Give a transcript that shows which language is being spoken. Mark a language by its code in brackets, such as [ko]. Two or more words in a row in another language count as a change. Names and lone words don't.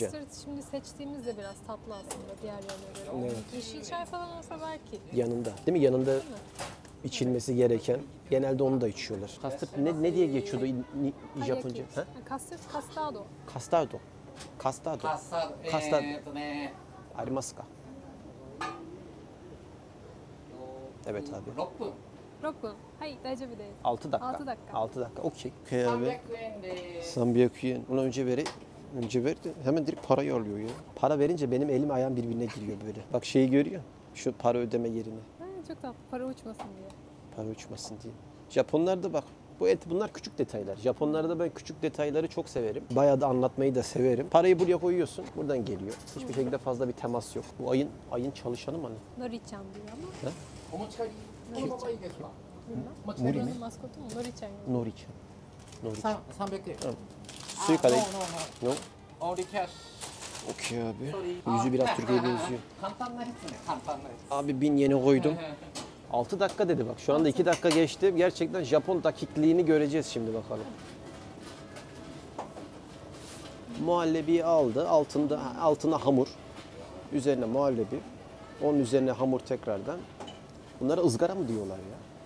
[tr] Custard şimdi seçtiğimiz de biraz tatlı aslında diğerlerine göre. Evet. Yeşil çay falan olsa belki. Yanında. Değil mi? Yanında içilmesi gereken. Genelde onu da içiyorlar. Custard ne diye geçiyordu Japonca? Ha? Custard, castado. Castado. Castado. [ja] カスタードねありますか? [tr] Evet abi. [ja] 6 分 6分。はい、大丈夫です。 [tr] 6 dakika. 6 dakika. 6 dakika. Okey. Okay abi. [ja] 300 円です [tr] 300 yen. Ona önce verdi. Hemen direkt parayı alıyor ya. Para verince benim elim ayağım birbirine giriyor böyle. Bak şeyi görüyor. Şu para ödeme yerini. Çok tatlı, para uçmasın diye. Para uçmasın diye. Japonlarda bak. Bunlar küçük detaylar. Japonlarda ben küçük detayları çok severim. Bayağı da anlatmayı da severim. Parayı buraya koyuyorsun. Buradan geliyor. Hiçbir şekilde fazla bir temas yok. Bu ayın çalışanı mı hani? Nori-chan diyor ama. [ja] お持ち帰りこのままいいですかお持ち帰り Nori [tr] Buranın maskotu mu? Nori-chan. Nori-chan. Nori-chan. [ja] 300円 [tr] Suyu kadar. [en] No, No. no. Only cash. [tr] Okey abi. Sorry. Yüzü biraz Türkiye'ye benziyor. [ja] 簡単なやつね簡単なやつ [tr] Abi 1000 yeni koydum. 6 dakika dedi bak. Şu anda 2 dakika geçti. Gerçekten Japon dakikliğini göreceğiz şimdi bakalım. Muhallebiyi aldı. Altına hamur. Üzerine muhallebi. Onun üzerine hamur tekrardan. Bunlara ızgara mı diyorlar ya?